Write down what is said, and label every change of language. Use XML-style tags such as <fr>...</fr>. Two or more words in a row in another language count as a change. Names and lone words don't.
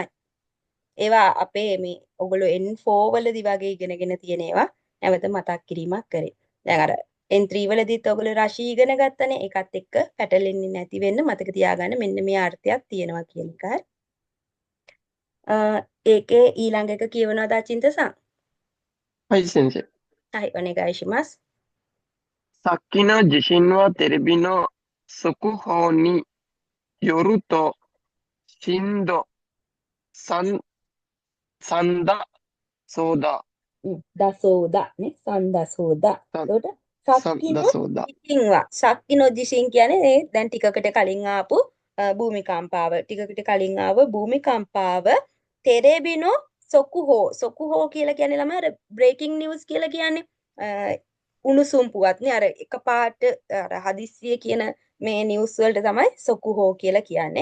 <si>ඒවා අපේ මේ ඔයගොල්ලෝ N4 වලදී වගේ ඉගෙනගෙන තියෙන ඒවා නැවත මතක් කිරීමක් කරේ. දැන් අර N3 වලදීත් ඔයගොල්ලෝ රශී ඉගෙන ගත්තනේ. ඒකත් එක්ක පැටලෙන්නේ නැති වෙන්න මතක තියාගන්න මෙන්න මේ අර්ථයක් තියෙනවා කියන එක. ඒකේ ඊළඟ එක කියවනවාද අචින්ත-さん?</si> <ja>はい、先生。はい、お願いします。さっきの地震はテレビの速報によると、震度3だそうだ。だそうだね。3だそうだ。さんどうだ සද්ද සක්කිනෝ සෝදා. ජිසින්වා. さっきの地震</ja> <si>කියන්නේ මේ දැන් ටිකකට කලින් ආපු භූමිකම්පාව. ටිකකට කලින් ආව භූමිකම්පාව</si> <ja>テレビの速報.</ja> <si>සොකුහෝ කියලා කියන්නේ ළමයි අර</si> <en>breaking news</en> <si>කියලා කියන්නේ උණුසුම් පුවත්නේ අර එකපාරට අර හදිස්සිය කියන මේ නිවුස් වලට තමයි සොකුහෝ කියලා කියන්නේ.</si>